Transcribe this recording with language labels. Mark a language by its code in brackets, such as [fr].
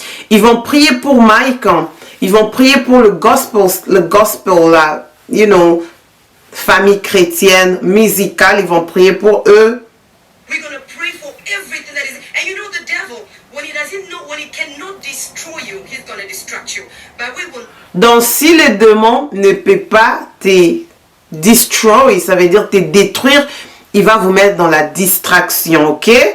[fr] Ils vont prier pour Mike. Hein. Ils vont prier pour le gospel là, [en] you know, [fr] famille chrétienne, musicale. Ils vont prier pour eux. [en] We're going to pray for everything that is. And you know the devil, when he doesn't know, when he cannot destroy you, he's going to distract you. But we will. [fr] Donc si le démon ne peut pas te destroy, ça veut dire te détruire, il va vous mettre dans la distraction, ok?